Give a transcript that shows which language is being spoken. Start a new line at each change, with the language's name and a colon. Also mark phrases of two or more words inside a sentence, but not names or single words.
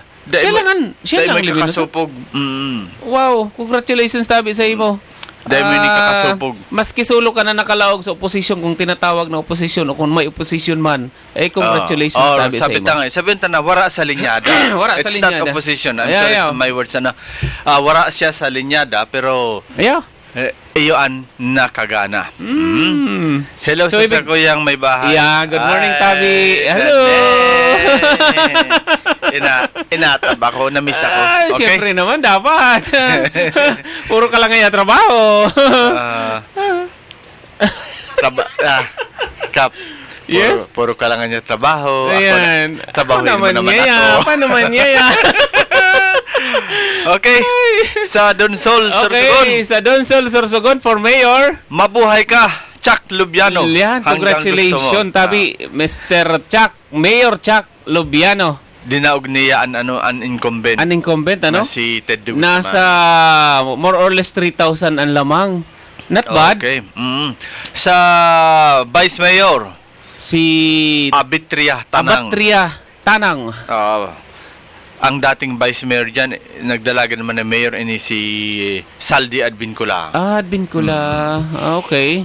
Bikol: Siya lang may kakasupog.
English: Wow, congratulations,
Bikol: Tabi, sa imo. Dahil may kakasupog. Maski solo ka na nakalaog sa oposisyon, kung tinatawag na oposisyon o kung may oposisyon man, congratulations, Tabi, sa imo. Sabi na, wara sa linyada. Wara sa linyada.
English: It's not opposition. I'm sorry for my words na. Wara siya sa linyada, pero iyoan nakagana. Hello So,
Bikol: sa kuyang may bahay.
English: Good morning, Tabi. Hello.
Bikol: Inatab ako, na-miss ako. Okay?
Filipino: Siyempre naman, dapat. Puro ka lang ngayon trabaho. Kap.
English: Yes?
Filipino: Puro ka lang niya trabaho. Ayan. Trabahuin mo naman ako. Paano naman niya?
Bikol: Okay. Sa Donsol, Sorsogon. Okay, sa Donsol, Sorsogon
English: for Mayor.
Filipino: Mabuhay ka, Chuck Lubiano.
Bikol: Yan, congratulations, Tabi.
English: Mr. Chuck, Mayor Chuck Lubiano.
Bikol: Dinaog niya an incumbent. An incumbent, Na si Ted Guzman. Nasa
English: more or less
Bikol: 3,000 ang lamang.
English: Not bad.
Bikol: Okay. Sa Vice Mayor, Si Abitria Tanang. Tanang. Ang dating Vice Mayor dyan, nagdalaga naman na Mayor ini si Saldi Advincula. Advincula. Okay.